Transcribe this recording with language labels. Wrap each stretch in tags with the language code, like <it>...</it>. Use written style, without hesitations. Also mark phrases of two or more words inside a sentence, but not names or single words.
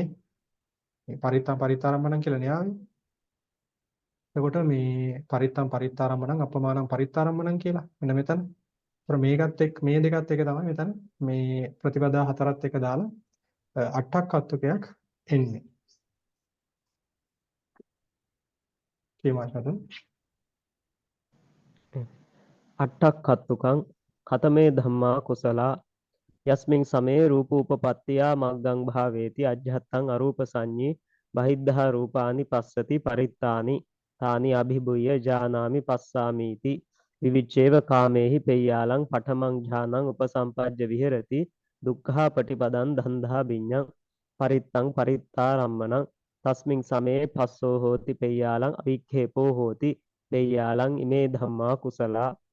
<si>මේ</si> <pi>පරිත්තම් පරිත්තාරම්මණං</pi> <si>කියලා නේ ආවේ. එතකොට මේ</si> <pi>පරිත්තම් පරිත්තාරම්මණං අපමානං පරිත්තාරම්මණං</pi> <si>කියලා. මෙන්න මෙතන. ඒතර මේකත් එක්ක මේ දෙකත් එක තමයි මෙතන මේ ප්‍රතිපදා හතරත් එක දාලා 8ක් හත්තුකයක් එන්නේ. කීමාශතන</si> <pi>අට්ඨක්ඛත්තුකං කතමේ ධම්මා කුසලා යස්මින් සමේ රූපෝපපත්තියා මග්ගං භාවේති අජ්ජත්තං අරූප සංඤී බහිද්ධා රූපානි පස්සති පරිත්තානි තානි අභිභුය ජානාමි පස්සාමීති විවිච්ඡේව කාමේහි පෙය්‍යාලං පඨමං ඥානං උපසම්පජ්ජ විහෙරති දුක්ඛා පටිපදං ධන්ධා විඤ්ඤං පරිත්තං පරිත්තාරම්මනං තස්මින් සමේ පස්සෝ හෝති පෙය්‍යාලං අවික්ඛේපෝ හෝති පෙය්‍යාලං ඉමේ ධම්මා කුසලා</pi>